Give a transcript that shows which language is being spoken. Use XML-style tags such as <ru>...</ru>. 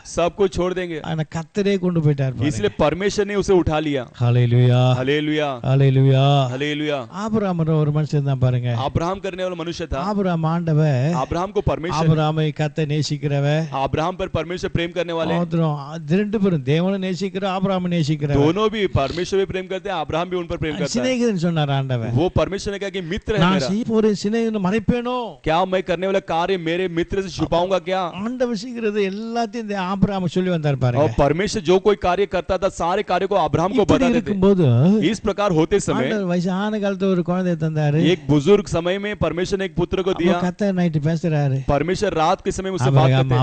<hi>सबको छोड़ देंगे।</hi> <ta>ஆனா கர்த்தரே கொண்டு போயிட்டார் பாருங்க.</ta> <hi>इसलिए परमेश्वर ने उसे उठा लिया।</hi> <ta>ஹல்லேலூயா,</ta> <hi>हालेलुया,</hi> <ta>ஹல்லேலூயா.</ta> <hi>हालेलुया।</hi> <ta>ஆபிரகாம் ஒரு மனுஷன் தான் பாருங்க.</ta> <hi>अब्राहम करने वाला मनुष्य था।</hi> <ta>ஆபிரகாம் ஆண்டவர்</ta> <hi>अब्राहम को परमेश्वर,</hi> <ta>ஆபிரகாமை கர்த்தர் நேசிக்கிறவர்.</ta> <hi>अब्राहम पर परमेश्वर प्रेम करने वाले,</hi> <ta>ரெண்டு பேரும் தேவனை நேசிக்கிற ஆபிரகாமை நேசிக்கிறவர்.</ta> <hi>दोनों भी परमेश्वर भी प्रेम करते हैं, अब्राहम भी उन पर प्रेम करता है।</hi> <ta>சிநேகிதன் சொன்னார் ஆண்டவர்.</ta> <hi>वो परमेश्वर ने कहा कि मित्र है</hi> <ta>நான்</ta> <hi>मेरा,</hi> <ta>செய்ய போற சிநேகிதனை மறைப்பேனோ?</ta> <hi>क्या मैं करने वाला कार्य मेरे मित्र से छुपाऊंगा क्या?</hi> <ta>ஆண்டவர் செய்கிறது எல்லாத்தையும் இந்த ஆபிரகாம் சொல்லி வந்தார்</ta> <hi>और</hi> <ta>பாருங்க.</ta> <hi>परमेश्वर जो कोई कार्य करता था सारे कार्य को अब्राहम को</hi> <ta>இப்படி</ta> <hi>बता देते।</hi> <ta>இருக்கும்போது</ta> <hi>इस प्रकार होते समय</hi> <ta>ஆண்டவர் வயசான காலத்துல ஒரு குழந்தை தந்தாரு.</ta> <hi>एक बुजुर्ग समय में परमेश्वर ने एक पुत्र को दिया।</hi> <ta>கர்த்தர் நைட்டு பேசுறாரு.</ta> <hi>परमेश्वर रात के समय मुझसे बात करते हैं,</hi>